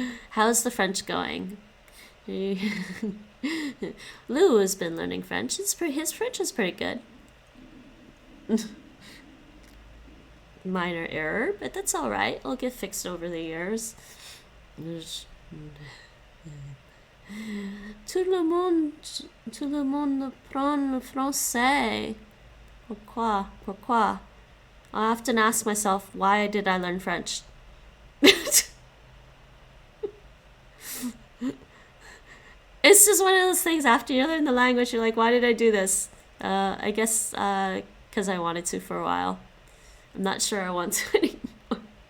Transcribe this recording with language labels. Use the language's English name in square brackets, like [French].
[English] How's the French going? Lou has been learning French. His French is pretty good. Minor error, but that's all right. It'll get fixed over the years. [French] Tout le monde prend le français. Pourquoi? [English] I often ask myself, why did I learn French? It's just one of those things, after you learn the language, you're like, why did I do this? I guess because I wanted to for a while. I'm not sure I want to anymore.